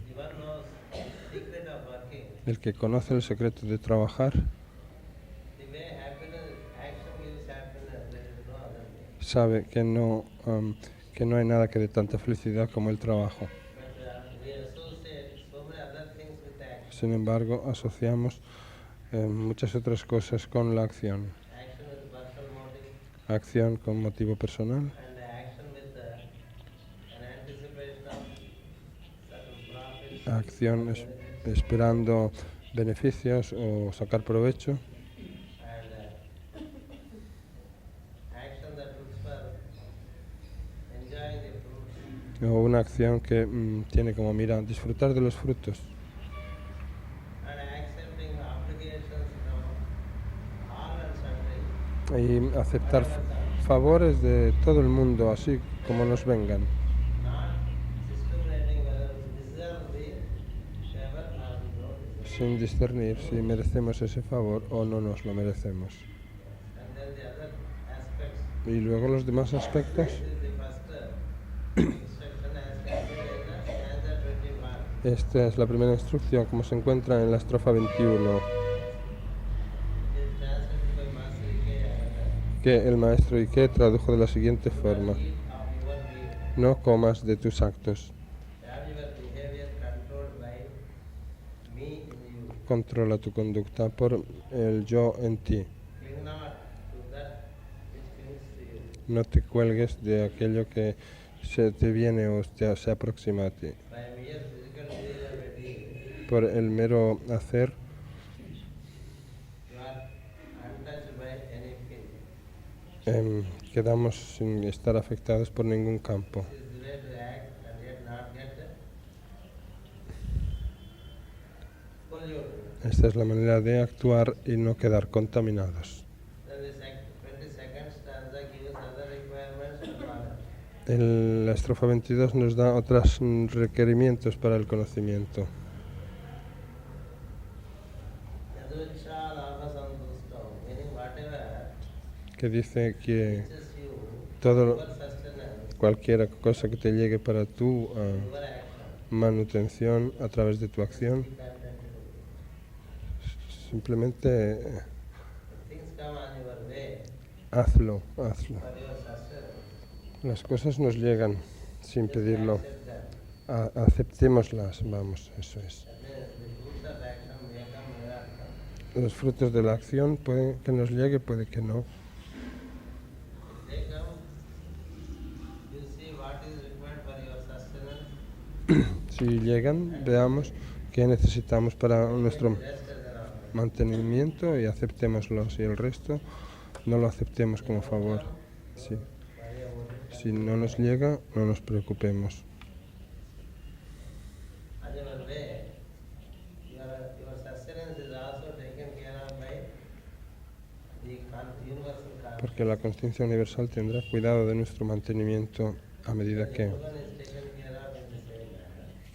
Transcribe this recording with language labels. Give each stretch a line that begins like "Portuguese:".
English: The one knows the secret of working.
Spanish: El que conoce el secreto de trabajar
English: The way happiness, action gives happiness, there is no other way.
Spanish: sabe que no hay nada que dé tanta felicidad como el trabajo.
English: But we associate so many other things with action.
Spanish: Sin embargo, asociamos muchas otras cosas con la acción.
English: Action with personal motive
Spanish: Acción con motivo personal
English: and action with an anticipation of certain profits.
Spanish: acción esperando beneficios o sacar provecho,
English: And action that looks for enjoying the fruits.
Spanish: o una acción que tiene como mira disfrutar de los frutos
English: And accepting obligations from all and sundry.
Spanish: y aceptar favores de todo el mundo así como nos vengan,
English: Not discriminating whether we deserve the favor or we don't deserve.
Spanish: sin discernir si merecemos ese favor o no nos lo merecemos.
English: And then the other aspects.
Spanish: Y luego los demás aspectos,
English: This is the first instruction as contained in the stanza 21.
Spanish: esta es la primera instrucción como se encuentra en la estrofa 21,
English: It is translated by Master Ike Ayala.
Spanish: que el maestro Ike tradujo de la siguiente forma:
English: Eat of your being.
Spanish: no comas de tus actos,
English: Have your behavior controlled by me in you.
Spanish: controla tu conducta por el yo en ti.
English: Cling not to that which clings to you.
Spanish: No te cuelgues de aquello que se te viene o se aproxima a ti.
English: By mere physical deed or deed,
Spanish: Por el mero hacer,
English: you are untouched by any field.
Spanish: quedamos sin estar afectados por ningún campo.
English: This is the way to act and yet not get polluted.
Spanish: Esta es la manera de actuar y no quedar contaminados.
English: Then the 22nd stanza gives other requirements of knowledge.
Spanish: La estrofa 22 nos da otros requerimientos para el conocimiento.
Sanskrit: Yaducha lava santustam,
English: meaning whatever
Spanish: Que dice que
English: reaches you
Spanish: todo
English: for sustenance
Spanish: cualquier cosa que te llegue para tu
English: your action.
Spanish: manutención a través de tu acción,
English: Keep attention to it.
Spanish: simplemente
English: If things come on your way
Spanish: hazlo.
English: for your sustenance,
Spanish: Las cosas nos llegan sin
English: just
Spanish: pedirlo.
English: accept them.
Spanish: Aceptémoslas, vamos, eso es.
English: That means the fruits of action may come, may not come.
Spanish: Los frutos de la acción pueden que nos llegue, puede que no.
English: If they come, you see what is required for your sustenance.
Spanish: Si llegan, veamos qué necesitamos para nuestro
English: Rest as an offering.
Spanish: mantenimiento y aceptémoslos. Y el resto no lo aceptemos como favor. Sí.
English: Worry about it.
Spanish: Si no nos llega, no nos preocupemos.
English: On your way, your sustenance is also taken care of by the universal consciousness.
Spanish: Porque la conciencia universal tendrá cuidado de nuestro mantenimiento a medida
English: Everyone is taken care of in the same manner.